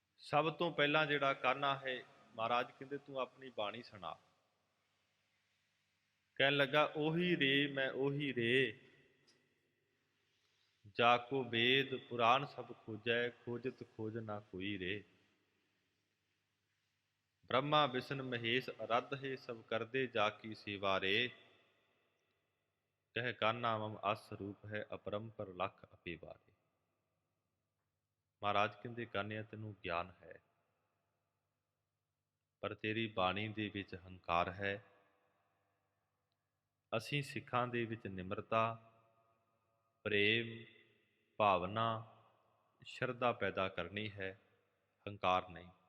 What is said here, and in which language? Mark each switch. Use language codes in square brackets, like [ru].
[pa] ਸਭ ਤੋਂ ਪਹਿਲਾਂ ਜਿਹੜਾ ਕਾਨਾ ਹੈ, ਮਹਾਰਾਜ ਕਹਿੰਦੇ ਤੂੰ ਆਪਣੀ ਬਾਣੀ ਸੁਣਾ। ਕਹਿਣ ਲੱਗਾ, [bra] ਉਹੀ ਰੇ ਮੈਂ ਉਹੀ ਰੇ, ਜਾ ਕੋ ਵੇਦ ਪੁਰਾਣ ਸਭ ਖੋਜੈ, ਖੋਜਤ ਖੋਜ ਨਾ ਕੋਈ ਰੇ। ब्रह्मा विष्णु महेश आराध्य है, सब कर दे जाकी सेवा रे। कह कान्हा मम अस रूप है, अपरंपर लख अपे बारे। [pa] ਮਹਾਰਾਜ ਕਹਿੰਦੇ ਕਾਨਿਆ ਤੈਨੂੰ ਗਿਆਨ ਹੈ, ਪਰ ਤੇਰੀ ਬਾਣੀ ਦੇ ਵਿੱਚ ਹੰਕਾਰ ਹੈ। ਅਸੀਂ ਸਿੱਖਾਂ ਦੇ ਵਿੱਚ ਨਿਮਰਤਾ, ਪ੍ਰੇਮ, ਭਾਵਨਾ, ਸ਼ਰਧਾ ਪੈਦਾ ਕਰਨੀ ਹੈ, ਹੰਕਾਰ ਨਹੀਂ।